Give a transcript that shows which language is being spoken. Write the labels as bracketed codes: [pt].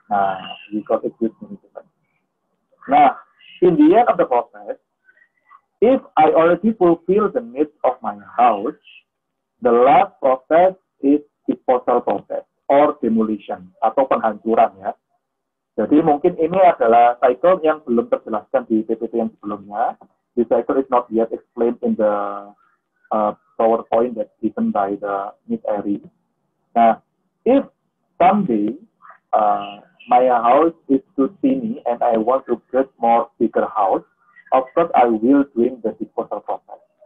[en] Nah, we call it use management. Now, in the end of the process, if I already fulfill the needs of my house, the last process is disposal process or demolition [id] atau penghancuran [en] ya. [id] Jadi mungkin ini adalah cycle yang belum terjelaskan di PPT yang sebelumnya. [en] The cycle is not yet explained in the PowerPoint that's given by the Miss Eri. Nah, if someday my house is too tiny and I want to get more bigger house, of course I will doing the disposal process.